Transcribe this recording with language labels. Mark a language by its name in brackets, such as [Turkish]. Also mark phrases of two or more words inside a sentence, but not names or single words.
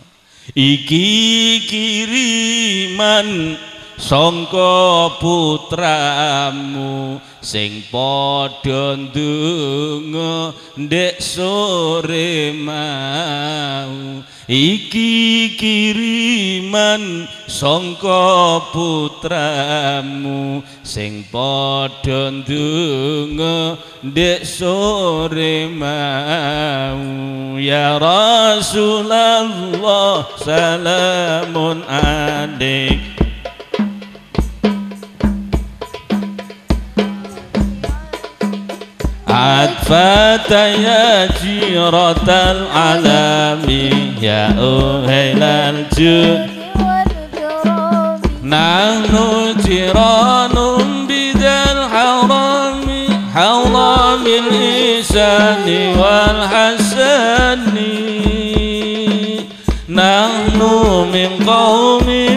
[Javanese] Iki kiriman sangka putramu sing padha ndonga ndek sore mau. Iki kiriman sangka putramu sing padha ndonga ndek sore mau. [Arabic] يا رسول الله سلام عليك. عطفة يا جيرة العالم يا أهل الجود نحن جيران بذا الحرام حرام الإحسان والحسن نحن من قوم